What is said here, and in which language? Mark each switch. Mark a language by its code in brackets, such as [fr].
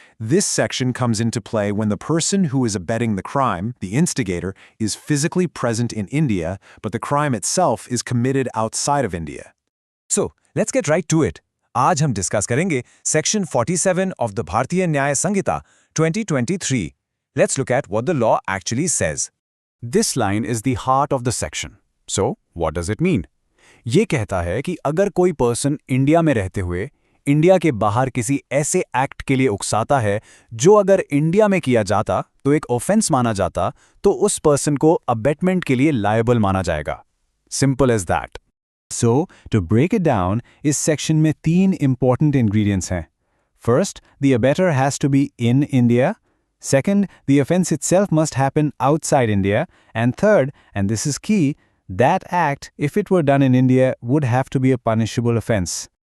[en] This section comes into play when the person who is abetting the crime, the instigator, is physically present in India, but the crime itself is committed outside of India. So, let's get right to it. [hi] आज हम discuss करेंगे Section 47 of the Bharatiya Nyaya Sanhita 2023. [en] Let's look at what the law actually says. This line is the heart of the section. So, what does it mean? [hi] ये कहता है कि अगर कोई person India में रहते हुए इंडिया के बाहर किसी ऐसे एक्ट के लिए उकसाता है जो अगर इंडिया में किया जाता तो एक ऑफेंस माना जाता, तो उस पर्सन को अबेटमेंट के लिए लायबल माना जाएगा. [en] Simple as that. So, to break it down, [hi] इस section में 3 important ingredients हैं. [en] First, the abettor has to be in India. Second, the offense itself must happen outside India. And third, and this is key, that act, if it were done in India, would have to be a punishable offense.